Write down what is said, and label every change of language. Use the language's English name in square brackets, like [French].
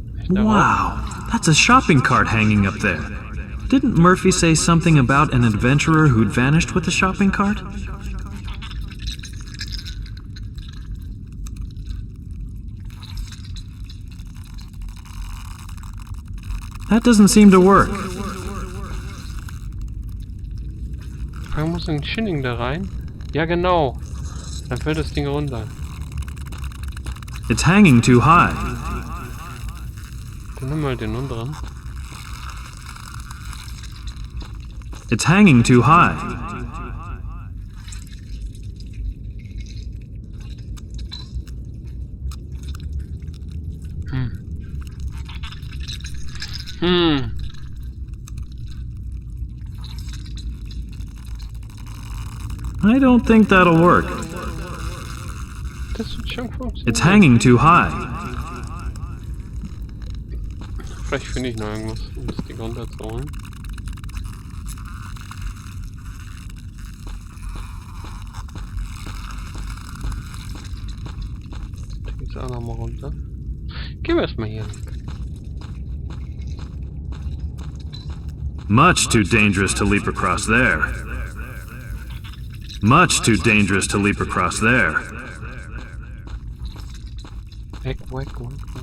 [English] Wow, that's a shopping cart hanging up there. Didn't Murphy say something about an adventurer who'd vanished with the shopping cart? That doesn't seem to work. [German] Man muss ein Chinning da rein. Ja, genau. Dann fällt das Ding runter. [English] It's hanging too high. [German] Dann nimm mal den unteren. [English] It's hanging too high. I don't think that'll work. [German] Das wird schon funktionieren. [English] It's hanging too high. [German] Vielleicht finde ich noch irgendwas, um das Ding runterzuholen. Da geht's auch nochmal runter. Gehen wir erstmal hier lang. [English] Much too dangerous to leap across there. Much too dangerous to leap across there. [German] Weg, weg, weg, weg.